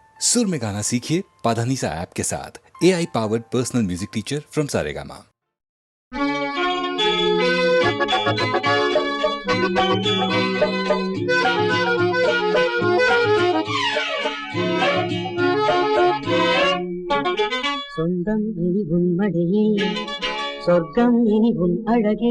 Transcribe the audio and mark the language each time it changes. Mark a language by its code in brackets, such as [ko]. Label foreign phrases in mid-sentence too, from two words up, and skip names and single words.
[hi] सुर में गाना सीखिए पाधानीसा ऐप के साथ। [en] AI powered personal music teacher from [hi] सारेगामा। [ta] சொந்தம் இனி உன் மடியே, சொர்க்கம் இனி உன் அழகே.